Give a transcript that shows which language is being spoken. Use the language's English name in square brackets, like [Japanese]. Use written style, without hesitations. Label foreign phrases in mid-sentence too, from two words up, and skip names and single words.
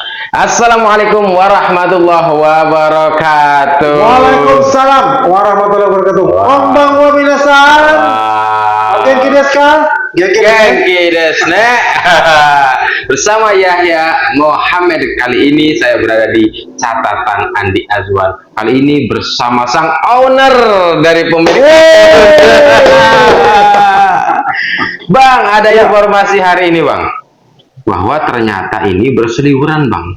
[Arabic] السلام عليكم ورحمة الله وبركاته. وعليكم السلام ورحمة الله وبركاته. [Japanese] こんばんは皆さん。元気ですか? 元気ですね. [Indonesian] Bersama Yahya Muhammad, kali ini saya berada di catatan Andi Azwan. Kali ini bersama sang owner dari pemilik. Bang, ada informasi hari ini, Bang, bahwa ternyata ini berseliweran, Bang.